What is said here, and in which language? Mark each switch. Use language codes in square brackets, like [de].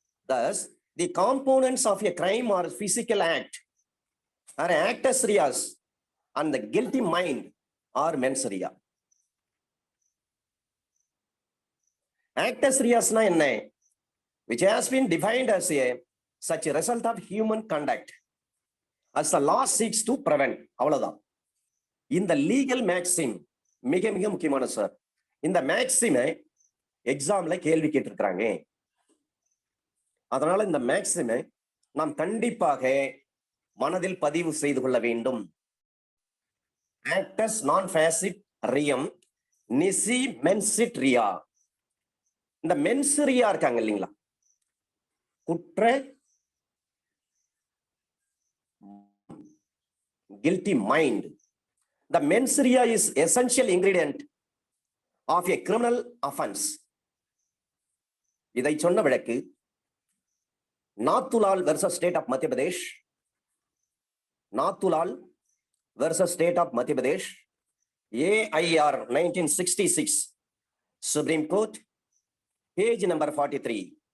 [en] Thus, the components of a crime or physical act are actus reas and the guilty mind or mens rea. Actus reas [ta] na enna, [en] which has been defined as such a result of human conduct as the law seeks to prevent. [ta] அவ்வளவுதான். இந்த legal Maxim மிக மிக முக்கியமான sir. இந்த மேக்சிமை எக்ஸாம்ல கேள்வி கேட்டிருக்கிறாங்க. அதனால இந்த மேக்சிமை நாம் கண்டிப்பாக மனதில் பதிவு செய்து கொள்ள வேண்டும். [la] ஆக்டஸ் நான் ஃபேசிட் ரியம் நிசி மென்சிட் ரியா. [ta] இந்த மென்சிரியா இருக்காங்க இல்லைங்களா, குற்ற [en] guilty mind. The mens rea is essential ingredient of a criminal offense. [ta] இதை சொன்ன வழக்கு நாத்துலால் வெர்சஸ் ஸ்டேட் ஆஃப் மத்திய பிரதேஷ், நாத்துலால் வெர்சஸ் ஸ்டேட் ஆஃப் மத்திய Pradesh, AIR 1966, supreme court, page number 43.